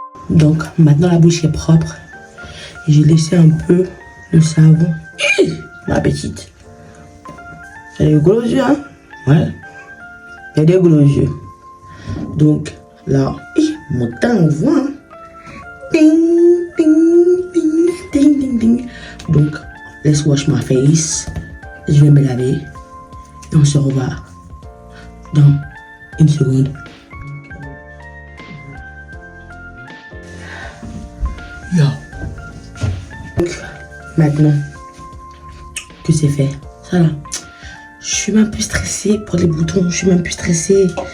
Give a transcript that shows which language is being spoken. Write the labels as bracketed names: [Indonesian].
[French] Donc maintenant la bouche est propre. J'ai laissé un peu le savon. Ma petite. Elle est rigolo aux yeux, hein? Ouais. Il y a des gros yeux. Donc, là, mon teint, on voit. Hein. Ding, ding, ding, ding, ding, ding. Donc, [English] let's wash my face. [French] Je vais me laver. Et on se revoit dans une seconde. Yo. Donc, maintenant que c'est fait, ça là, je suis même plus stressée pour les boutons, je suis même plus stressée.